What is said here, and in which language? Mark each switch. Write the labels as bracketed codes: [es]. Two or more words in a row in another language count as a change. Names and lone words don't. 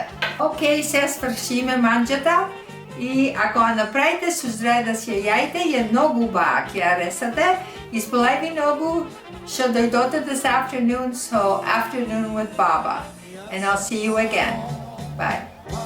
[mk] Океј, се свршиме манџата. И ако ја направите со здраве да си ја јајте, е многу убава, ќе ја ресате. Исполај ви многу што дојдоте [en] this afternoon, so afternoon with Baba. And I'll see you again. Bye.